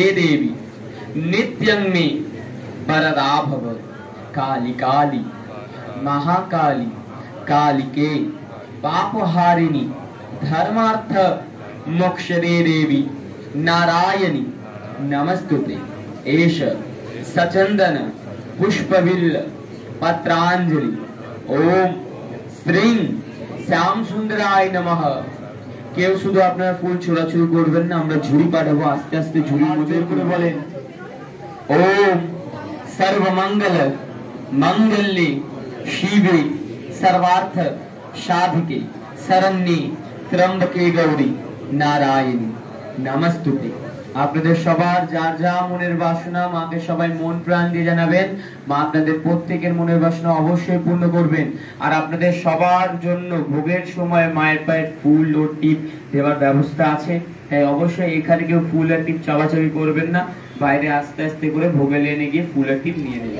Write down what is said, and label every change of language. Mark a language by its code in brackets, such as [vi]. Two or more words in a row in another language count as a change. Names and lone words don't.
[sa] देवी नित्यं मे वरदा भव काली काली महाकाली कालिके पापहारिणी धर्मार्थ मोक्षदे देवी नारायणी नमस्तुते एष सचंदन पुष्पविल्ल पत्रांजलि ओम श्रीं श्याम सुंदराय नमः। [bn] কেউ শুধু আপনারা ফুল ছোড়াছুড়ি করবেন না, আমরা ঝুড়ি পাঠাবো, আস্তে আস্তে ঝুড়ি মজুর করে বলেন ওম [sa] सर्वमंगल मंगल्ये शिवे सर्वार्थ साधिके शरण्ये त्र्यंबके गौरी नारायणी नमस्तुते। [bn] আপনাদের সবার যার যা মনের বাসনা মাকে সবাই মন প্রাণ দিয়ে জানাবেন, মা আপনাদের প্রত্যেকের মনের বাসনা অবশ্যই পূর্ণ করবেন। আর আপনাদের সবার জন্য ভোগের সময় মায়ের পায়ে ফুল ও টিপ দেওয়ার ব্যবস্থা আছে, তাই অবশ্যই এখানে কেউ ফুল আর টিপ চাওয়াচাবি করবেন না, বাইরে আস্তে আস্তে করে ভোগের লাইনে গিয়ে ফুল আর টিপ নিয়ে নেবেন।